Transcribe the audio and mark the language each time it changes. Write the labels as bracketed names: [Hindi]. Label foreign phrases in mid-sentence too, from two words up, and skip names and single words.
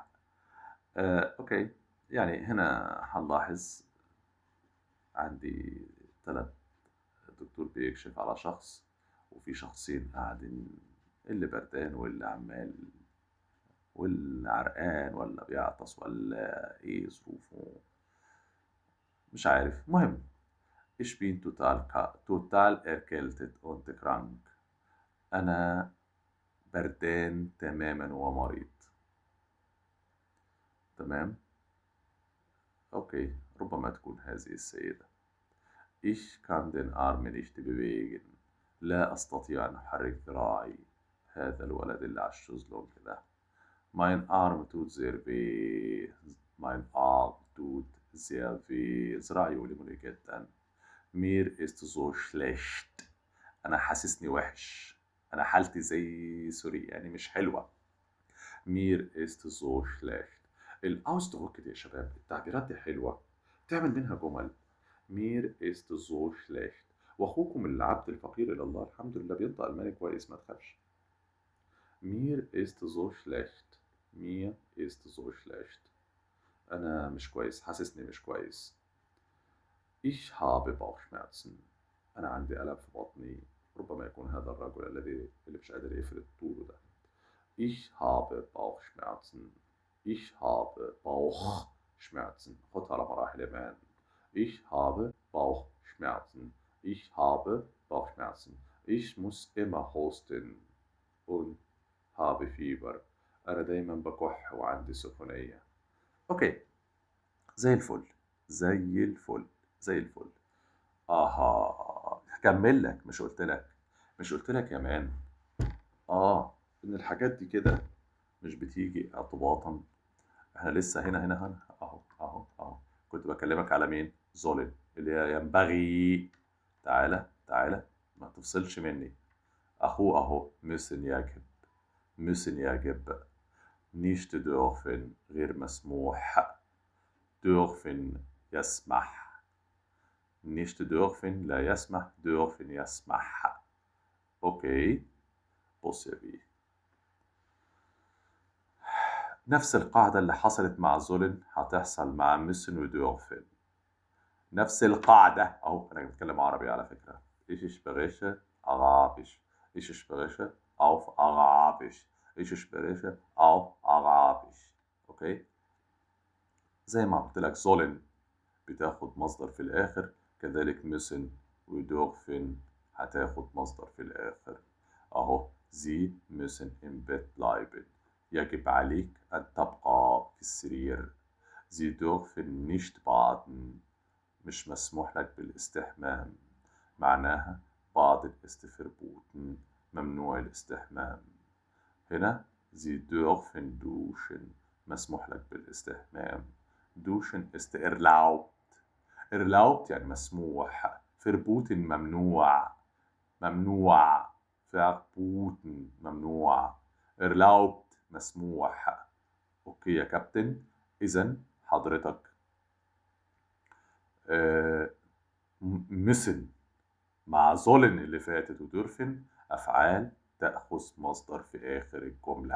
[Arabic] أوكي، يعني هنا هنلاحظ عندي 3 الدكتور بيكشف على شخص وفي شخصين قاعدين، اللي بردان واللي عمال واللي عرقان ولا بيعطس ولا إيه ظروفه مش عارف. [German] مهم ich bin total erkältet und krank. [Arabic] أنا بردان تماما ومريض. تمام. أوكي، ربما تكون هذه السيدة. [German] Ich kann den Arm nicht bewegen. [Arabic] لا أستطيع أن أحرك ذراعي. هذا الولد اللي على الشезлونج ده. [German] Mein Arm tut sehr weh. Mein Arm tut sehr weh. [Arabic] ذراعي يؤلمني جدا. [German] Mir ist so schlecht. [Arabic] أنا حاسسني وحش. أنا حالتي زي سوري يعني مش حلوة. [German] Mir ist so schlecht. [Arabic] الأوسدروك دي يا شباب التعبيرات دي حلوة تعمل منها جمل. [German] Mir ist so schlecht. [Arabic] وأخوكم العبد الفقير إلى الله الحمد لله بينطق ألماني كويس ما تخافش. [German] Mir ist so schlecht. Mir ist so schlecht. [Arabic] أنا مش كويس، حاسسني مش كويس. [German] Ich habe Bauchschmerzen. [Arabic] أنا عندي ألم في بطني. ربما يكون هذا الرجل اللي مش قادر يفرد طوله ده. [German] Ich habe Bauchschmerzen. Ich habe Bauchschmerzen. [Arabic] خدها على مراحل يا مان. [German] Ich habe Bauchschmerzen. Ich habe Bauchschmerzen. Ich muss immer husten und habe Fieber. [Arabic] أنا دايما بكح وعندي سخونية. أوكي، زي الفل زي الفل زي الفل. هكمل لك، مش قلت لك يا مان إن الحاجات دي كده مش بتيجي اعتباطا. احنا لسه هنا اهو كنت بكلمك على مين؟ زولن اللي هي ينبغي. تعالى تعالى ما تفصلش مني. اخوه اهو müssen يجب [German] nicht dürfen [Arabic] غير مسموح. dürfen يسمح. [German] nicht dürfen [Arabic] لا يسمح. dürfen يسمح. اوكي، بص يا بيه، نفس القاعدة اللي حصلت مع زولن هتحصل مع ميسن ودورفين. نفس القاعدة أهو. أنا بتكلم عربي على فكرة. [German] Ich spreche Arabisch. Ich spreche auf Arabisch. Ich spreche auf Arabisch. [Arabic] أوكي؟ زي ما قلت لك زولن بتاخد مصدر في الآخر، كذلك ميسن ودورفين هتاخد مصدر في الآخر. [German] أهو Sie müssen im Bett bleiben. [Arabic] يجب عليك أن تبقى في السرير. [German] Sie dürfen nicht baden. [Arabic] مش مسموح لك بالاستحمام. [German] معناها baden ist verboten. [Arabic] ممنوع الاستحمام. هنا [German] Sie dürfen duschen. [Arabic] مسموح لك بالاستحمام. [German] duschen ist erlaubt. [Arabic] erlaubt يعني مسموح. verboten ممنوع. ممنوع. verboten ممنوع. erlaubt مسموح. اوكي يا كابتن، اذا حضرتك müssen مع زولن اللي فاتت ودورفن افعال تاخذ مصدر في اخر الجمله.